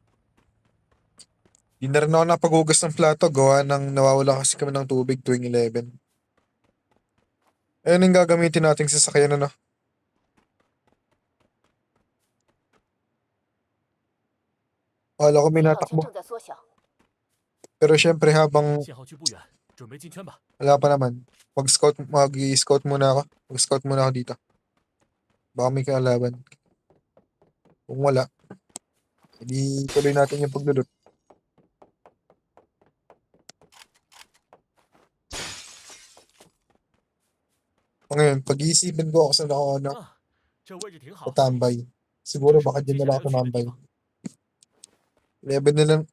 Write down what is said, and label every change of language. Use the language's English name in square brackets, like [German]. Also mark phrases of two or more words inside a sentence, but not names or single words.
[Filipino] Di na rin ako napaghugas ng plato. Gawa ng nawawala kasi kami ng tubig tuwing 11. Ayun yung gagamitin nating sasakyan ano. Wala ko may [Chinese] 信号区 [Filipino] natakbo. [Chinese] 正在缩小， [Filipino] Pero syempre habang [Chinese] 信号区不远，准备进圈吧。 [Filipino] wala pa naman. Mag-scout muna ako. Mag-scout muna ako dito. Baka may kalaban. Kung wala, hindi tuloy natin yung paglulot. Ngayon, pag-iisipin ko ako sa ano, [Chinese] 啊，这位置挺好， [Filipino] tatambay. [Chinese] 这 [Filipino] Siguro [Chinese] 是我 [Filipino] baka [Chinese] 们接 [Filipino] dyan [Chinese] 下 [Filipino] na [Chinese] 来 [Filipino] lang [Chinese] 要 [Filipino] ako [Chinese] 去的地 [Filipino] tumambay. [Chinese] 方。 [Filipino] 11 na lang.